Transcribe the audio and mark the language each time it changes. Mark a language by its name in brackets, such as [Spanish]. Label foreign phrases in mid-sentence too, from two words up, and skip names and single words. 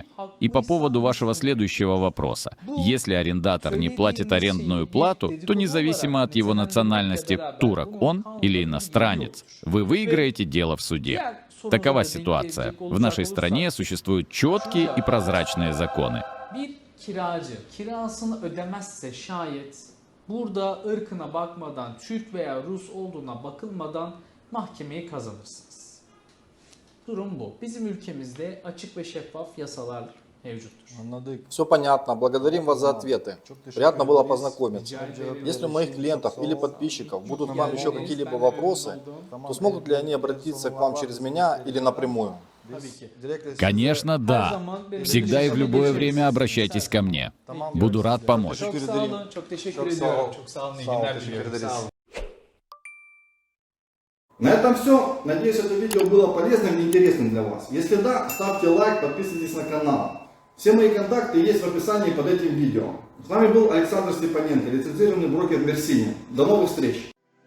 [Russian] И по поводу вашего следующего вопроса. Если арендатор не платит арендную плату, то независимо от его национальности, турок он или иностранец, вы выиграете дело в суде. Такова ситуация. В нашей стране существуют четкие и прозрачные законы. [Turkish] Mahkemeyi kazanırsınız. Durum bu. Bizim ülkemizde açık ve şeffaf yasalar mevcuttur. [Russian] Все понятно. Благодарим вас за ответы. Приятно было познакомиться. Если у моих клиентов или подписчиков будут к вам еще какие-либо вопросы, то смогут ли они обратиться к вам через меня или напрямую? Конечно, да. Всегда и в любое время обращайтесь ко мне. Буду рад помочь. [Turkish] Çok sağ olun. Çok teşekkür ediyorum. Çok sağ olun. İyi günler diliyorum. Sağ olun. [Russian] На этом все. Надеюсь, это видео было полезным и интересным для вас. Если да, ставьте лайк, подписывайтесь на канал. Все мои контакты есть в описании под этим видео. С вами был Александр Степаненко, лицензированный брокер Мерсини. До новых встреч!